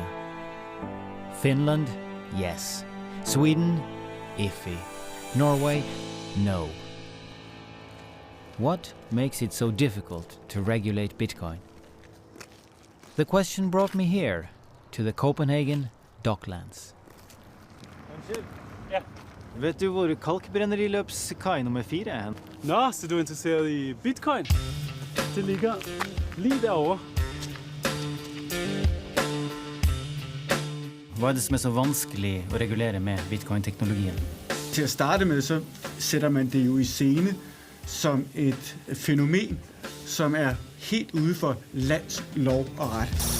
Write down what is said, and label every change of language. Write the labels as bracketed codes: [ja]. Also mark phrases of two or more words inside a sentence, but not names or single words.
[en] Finland? Yes. Sweden? Iffy. Norway? No. What makes it so difficult to regulate Bitcoin? The question brought me here, to the Copenhagen Docklands. [no] Ja. Vet du hvor kalkbrænderiløpskai nummer 4 er hen? [da] Nå, så du er interesseret i Bitcoin? Det ligger lige derovre. [no] Hva er det som er så vanskelig å regulere med Bitcoin-teknologien? [da] Til at starte med, så sætter man det jo i scene som et fænomen, som er helt ude for lands lov og ret.